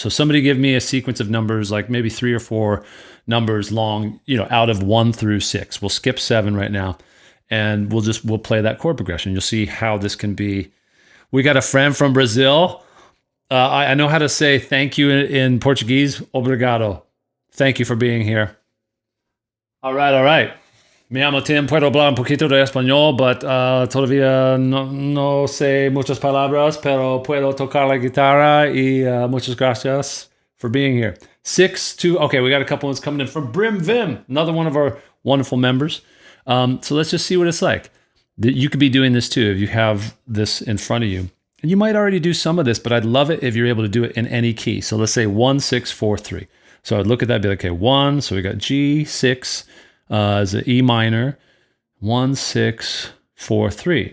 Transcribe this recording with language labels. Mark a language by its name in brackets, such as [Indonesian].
[English] So somebody give me a sequence of numbers, like maybe 3 or 4 numbers long, out of 1 through 6. We'll skip 7 right now, and we'll play that chord progression. You'll see how this can be. We got a friend from Brazil. I know how to say thank you in Portuguese. [Portuguese] Obrigado. [English] Thank you for being here. All right. [Spanish] Me llamo Tim, puedo hablar un poquito de español, [English] but [Spanish] todavía no sé muchas palabras, pero puedo tocar la guitarra y muchas gracias [English] for being here. 6, 2, okay, we got a couple ones coming in from Brim Vim, another one of our wonderful members. So let's just see what it's like. You could be doing this too if you have this in front of you. And you might already do some of this, but I'd love it if you're able to do it in any key. So let's say 1, 6, 4, 3. So I'd look at that and be like, okay, 1, so we got G, 6 is an E minor, 1, 6, 4, 3.